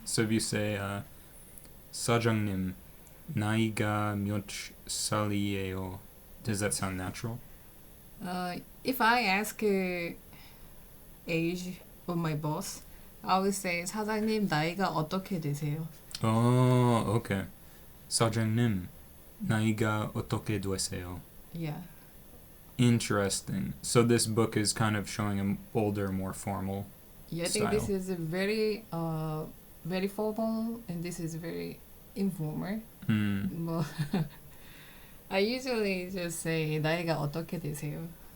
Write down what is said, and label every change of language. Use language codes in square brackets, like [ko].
[en] So if you say [ko] 사장님 나이가 몇 살이에요? [en] Does that sound natural? If I ask age of my boss, I would say [ko] 사장님 나이가 어떻게 되세요? [en] Oh, okay. [ko] 사장님 나이가 어떻게 되세요? [en] Yeah. Interesting. So this book is kind of showing an older, more formal Yeah, I style. think this is a very very formal and this is very informal. But I usually just say [ko] 나이가 어떻게 되세요?